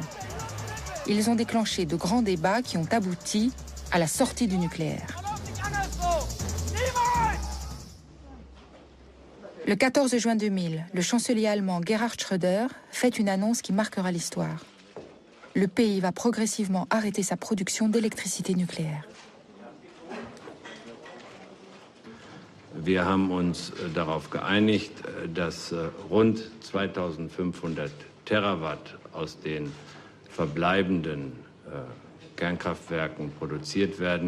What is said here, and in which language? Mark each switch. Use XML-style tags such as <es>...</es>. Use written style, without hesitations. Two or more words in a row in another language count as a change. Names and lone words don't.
<fr>Ils ont déclenché de grands débats qui ont abouti à la sortie du nucléaire. Le 14 juin 2000, le chancelier allemand Gerhard Schröder fait une annonce qui marquera l'histoire. Le pays va progressivement arrêter sa production d'électricité nucléaire.</fr> <de>Wir haben uns darauf geeinigt, dass rund 2500 Terawatt aus den verbleibenden Kernkraftwerken produziert werden.</de>